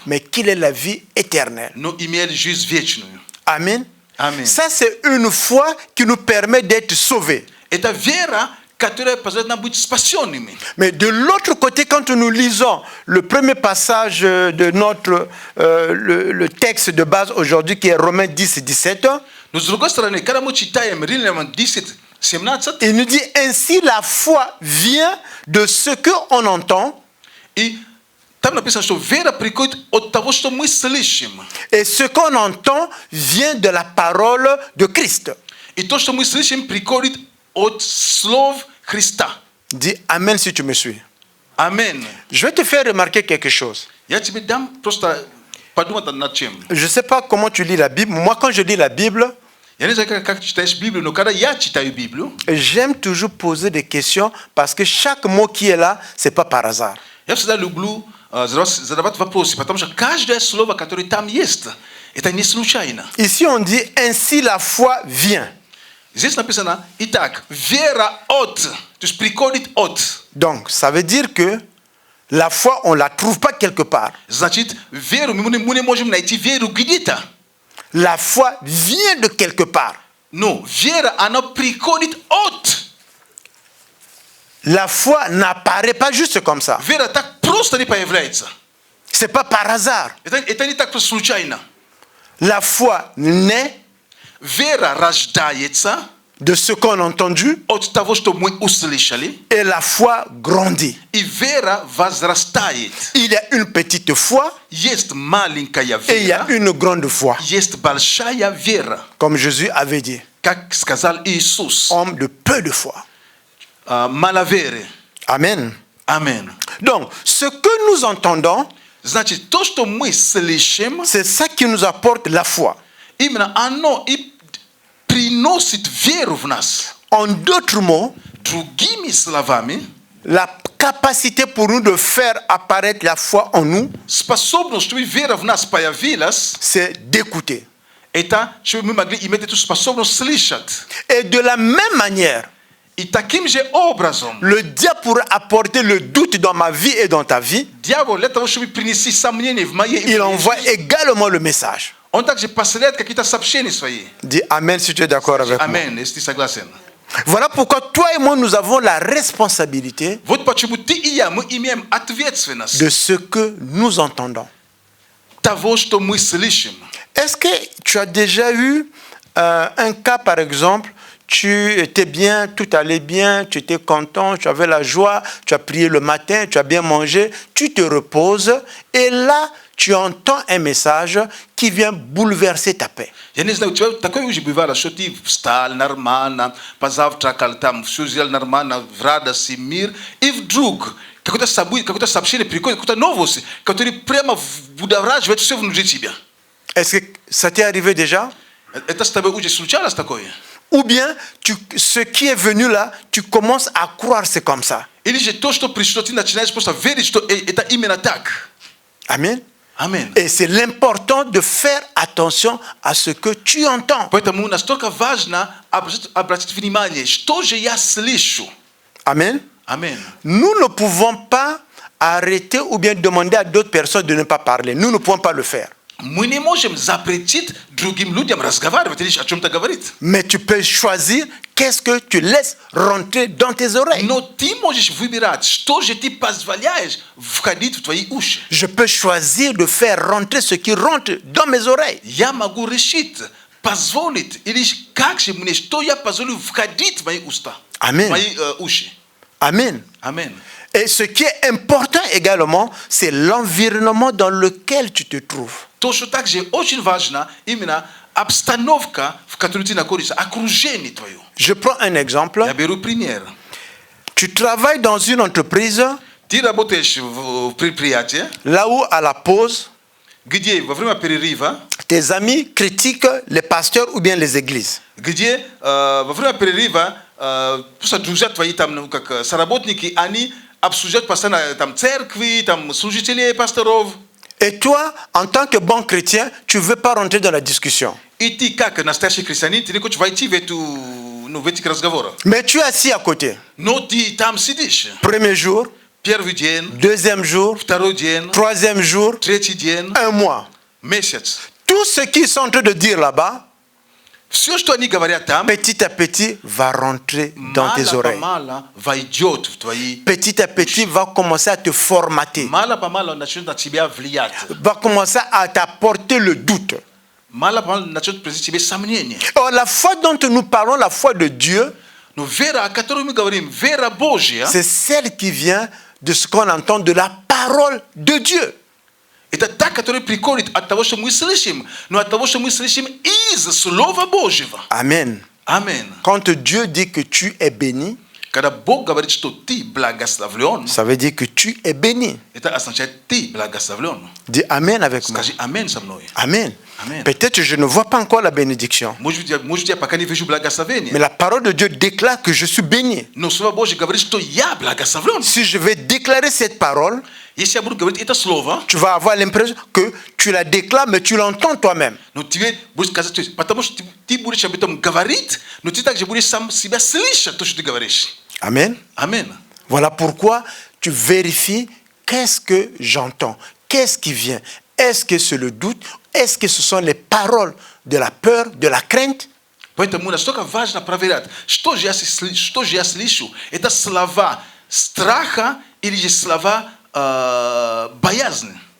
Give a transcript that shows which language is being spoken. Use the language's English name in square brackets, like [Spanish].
[French] mais qu'il ait la vie éternelle. [Russian] но имел жизнь вечную. [French] Amen. Amen. Ça, c'est une foi qui nous permet d'être sauvés. [Russian] Это вера, которая позволяет нам быть спасенными. [French] Mais de l'autre côté, quand nous lisons le premier passage de notre le texte de base aujourd'hui, qui est Romains 10, 17, [Russian] Но с другой стороны, когда мы читаем Римлянам 10, 17, [French] il nous dit ainsi la foi vient de ce qu'on entend, [Russian] и там написано, что вера приходит от того, что мы слышим. [French] et ce qu'on entend vient de la parole de Christ. [Russian] И то, что мы слышим, приходит от слов Христа. [French] Dis Amen si tu me suis. [Russian] Амен. [French] Je vais te faire remarquer quelque chose. [Russian] Я тебе дам просто подумать над чем. [French] Je ne sais pas comment tu lis la Bible. Moi, quand je lis la Bible, [Russian] Я не знаю, как читаешь Библию, но когда я читаю Библию, [French] j'aime toujours poser des questions parce que chaque mot qui est là, c'est pas par hasard. [Russian] я всегда люблю задавать вопросы, потому что каждое слово, которое там есть, это не случайно. [French] Ici, on dit ainsi la foi vient. [Russian] Здесь написано, итак, вера от, то есть приходит от. [French] Donc, ça veut dire que la foi, on ne la trouve pas quelque part. [Russian] Значит, веру мы не можем найти веру где-то. [French] La foi vient de quelque part. [Russian] Но вера, она приходит от. [French] La foi n'apparaît pas juste comme ça. [Russian] Вера так просто не появляется. [French] C'est pas par hasard. [Russian] Это не так просто случайно. [French] La foi naît [Russian] Вера рождается [French] de ce qu'on a entendu [Russian] от того, что мы услышали, [French] et la foi grandit. [Russian] и вера возрастает. [French] Il y a une petite foi [Russian] Есть маленькая [French] et il y a [Russian] вера, [French] une grande foi. [Russian] есть большая вера, [French] Comme Jésus avait dit, [Russian] как сказал Иисус. [French] homme de peu de foi. [Russian] Маловерие. [French] Amen. [Russian] Амен. [French] Donc, ce que nous entendons, [Russian] Значит, то, что мы слышим, [French] c'est ça qui nous apporte la foi. [Russian] именно оно и приносит веру в нас. [French] En d'autres mots, [Russian] Другими словами, [French] la capacité pour nous de faire apparaître la foi en nous, [Russian] способность, чтобы вера в нас появилась, [French] c'est d'écouter. [Russian] это, чтобы мы могли иметь эту способность слышать. [French] Et de la même manière, [Russian] И таким же образом, [French] le diable pourrait apporter le doute dans ma vie et dans ta vie. [Russian] дьявол для того, чтобы принести сомнения в моей [French] Il envoie également le message. [Russian] он также посылает какие-то сообщения свои. [French] Dis Amen si tu es d'accord avec moi. [Russian] Амен, если ты согласен. [French] Voilà pourquoi toi et moi, nous avons la responsabilité [Russian] Вот почему ты и я, мы имеем ответственность [French] de ce que nous entendons. [Russian] того, что мы слышим. [French] Est-ce que tu as déjà eu un cas, par exemple, tu étais bien, tout allait bien, tu étais content, tu avais la joie, tu as prié le matin, tu as bien mangé, tu te reposes et là, tu entends un message qui vient bouleverser ta paix. [Russian] Я не знаю, у тебя такое уже бывало, что ты встал нормально, позавтракал, там все сделал нормально, в радости, мир, и вдруг какое-то событие, какое-то сообщение приходит, какая-то новость, которая прямо будораживает все внутри тебя. [French] Est-ce que ça t'est arrivé déjà? [Russian] Это с тобой уже случалось такое? [French] Ou bien, ce qui est venu là, tu commences à croire c'est comme ça. [Russian] Или же то, что пришло, ты начинаешь просто верить, что это именно так. [French] Amen. Amen. Et c'est l'important de faire attention à ce que tu entends. [Russian] Поэтому настолько важно обратить внимание, что же я слышу. [French] Amen. Amen. Nous ne pouvons pas arrêter ou bien demander à d'autres personnes de ne pas parler. Nous ne pouvons pas le faire. [Russian] Мы не можем запретить другим людям разговаривать или о чем-то говорить. [French] Mais tu peux choisir qu'est-ce que tu laisses rentrer dans tes oreilles. [Russian] Но ты можешь выбирать, что же ты позволяешь входить в твои уши. [French] Je peux choisir de faire rentrer ce qui rentre dans mes oreilles. [Russian] Я могу решить, позволить, или как же мне, что я позволю входить в мои уста, [French] Amen. [Russian] в мои уши. [French] Amen. [Russian] Аминь. [French] Et ce qui est important également, c'est l'environnement dans lequel tu te trouves. [Russian] То, что также очень важно, именно обстановка, в которой ты находишься, окружение твое. [French] Je prends un exemple. [Russian] Я беру пример. [French] Tu travailles dans une entreprise, [Russian] Ты работаешь в предприятии, [French] là où à la pause, [Russian] где во время перерыва, [French] tes amis critiquent les pasteurs ou bien les églises. [Russian] где во время перерыва просто друзья твои там, ну, как соработники, они обсуждают постоянно там церкви, там служителей, пасторов. [French] Et toi, en tant que bon chrétien, tu ne veux pas rentrer dans la discussion. [Russian] И ты, как настоящий христианин, ты не хочешь войти в эти разговоры. [French] Mais tu es assis à côté. [Russian] Но ты там сидишь. [French] Premier jour, [Russian] Первый день, [French] deuxième jour, [Russian] второй день, [French] troisième jour, [Russian] третий день, [French] un mois. [Russian] месяц. [French] Tout ce qu'ils sont en train de dire là-bas, [Russian] Все, что они говорят там, [French] petit à petit, va rentrer dans tes oreilles. [Russian] мало-помалу войдет в твои... [French] Petit à petit, va commencer à te formater. [Russian] Мало-помалу начнет на тебя влиять. [French] Va commencer à t'apporter le doute. [Russian] Мало-помалу начнет приносить тебе сомнения. [French] Or, la foi dont nous parlons, la foi de Dieu, [Russian] Но вера, о которой мы говорим, вера Божья, [French] c'est celle qui vient de ce qu'on entend de la parole de Dieu. [Russian] это та, которая приходит от того, что мы слышим, но от того, что мы слышим из Слова Божьего. [French] Amen. [Russian] Аминь. [French] Quand Dieu dit que tu es béni, [Russian] Когда Бог говорит, что ты благословлен, [French] ça veut dire que tu es béni. [Russian] это означает, ты благословлен. [French] Dis Amen avec moi. [Russian] Скажи аминь со мной. [French] Amen. Amen. Peut-être je ne vois pas encore la bénédiction. [Russian] Может, я пока не вижу благословения. [French] Mais la parole de Dieu déclare que je suis béni. [Russian] Но Слово Божье говорит, что я благословлен. [French] Si je vais déclarer cette parole, [Russian] Если я буду говорить это слово, [French] tu vas avoir l'impression que tu la déclares, mais tu l'entends toi-même. [Russian] но тебе будет сказать, то есть, потому что ты будешь об этом говорить, но ты также будешь сам себя слышать, то, что ты говоришь. [French] Amen. [Russian] Аминь. [French] Voilà pourquoi tu vérifies qu'est-ce que j'entends, qu'est-ce qui vient. Est-ce que c'est le doute? Est-ce que ce sont les paroles de la peur, de la crainte? [Russian] Поэтому настолько важно проверять, что же я слышу. Это слова страха или же слова боязни.